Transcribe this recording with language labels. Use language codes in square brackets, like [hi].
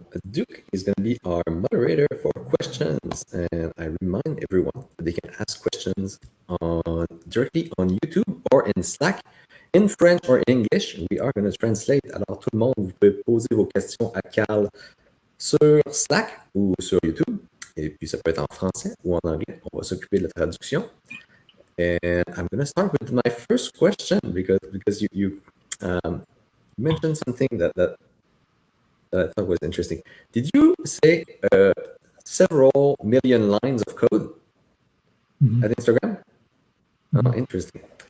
[en] Duke is going to be our moderator for questions, and I remind everyone that they can ask questions directly on YouTube or in Slack, in French or in English. We are going to translate. [fr] Alors tout le monde, vous pouvez poser vos questions à Carl sur Slack ou sur YouTube, et puis ça peut être en français ou en anglais. On va s'occuper de la traduction. [en] And I'm going to start with my first question because you mentioned something that I thought was interesting. Did you say several million lines of code at Instagram? Oh, interesting.